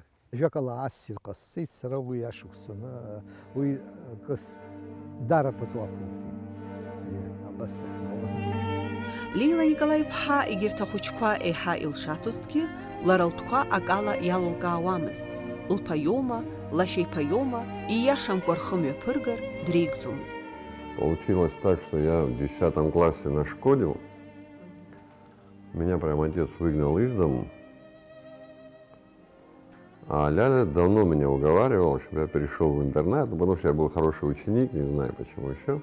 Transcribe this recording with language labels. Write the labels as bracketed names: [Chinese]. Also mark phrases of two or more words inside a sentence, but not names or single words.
[Abkhazian] Ажәакала ассир ҟасҵеит, сара уи ашықәсаны уи акыс дараԥатәы ақәылҵеит. Абас ахьналаз. Лейла Николаи-ԥҳа егьырҭ ахәыҷқәа еиҳа илшаҭозҭгьы, лара лтәқәа акала иалылкаауамызт. Лԥаиоума, лашьеиԥаиома, ииашамкәа рхымҩаԥыргар дреигӡомызт. [Russian] Получилось так, что я в 10 классе нашкодил. Меня прям отец выгнал из дому. А Ляля давно меня уговаривал, чтобы я перешел в интернат, потому что я был хороший ученик, не знаю почему еще.